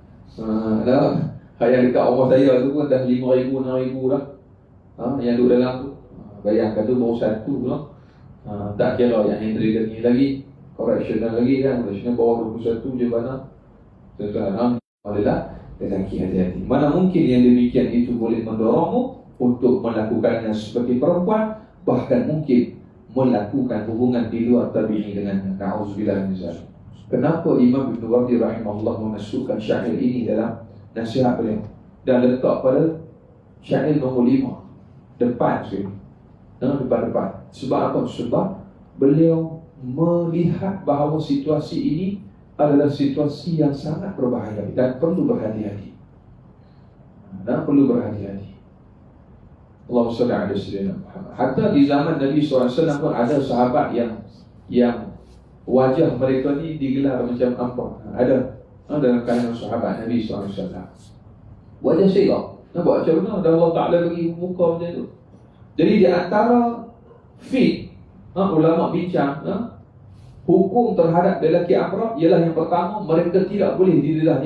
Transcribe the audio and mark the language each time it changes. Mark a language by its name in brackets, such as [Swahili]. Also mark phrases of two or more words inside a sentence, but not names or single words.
[Malay] Yang dekat rumah saya tu pun dah 5,000, 6,000 lah. Yang duduk dalam tu, bayangkan tu baru satu lah. Tak kira yang handle ni lagi, correctional lagi kan, correctional bawah 21 je mana. Alhamdulillah, lelaki hati-hati. Mana mungkin yang demikian itu boleh mendorongmu untuk melakukannya seperti perempuan, bahkan mungkin melakukan hubungan di luar tabi'i dengannya. [Arabic] نعوذ بالله من ذلك. [Malay] Kenapa Imam Ibn Wardi rahimahullah memasukkan syair ini dalam nasihat beliau dan letak pada syair nombor 5 depan sekali, depan. Sebab apa? Sebab beliau melihat bahawa situasi ini adalah situasi yang sangat berbahaya dan perlu berhati-hati. [Arabic] اللهم صل على سيدنا محمد. [Malay] Hatta di zaman Nabi SAW pun ada sahabat yang wajah mereka ni digelar macam apa? Ada dalam kalangan sahabat Nabi SAW. Wajah syaitan. Nampak macam mana? Dan Allah Ta'ala bagi muka macam tu. Jadi di antara ulama bincang hukum terhadap lelaki amrah ialah yang pertama, mereka tidak boleh didedah.